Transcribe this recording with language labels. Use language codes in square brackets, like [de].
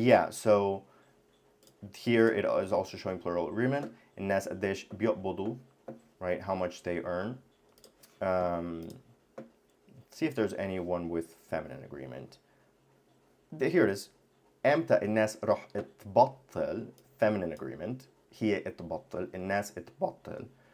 [en] So here it is also showing plural agreement. [ar] الناس قديش بيقبضوا, [en] right? How much they earn. See if there's anyone with feminine agreement. Here it is. [ar] امتى الناس راح تبطل [en] feminine agreement. [ar] هي تبطل, الناس تبطل.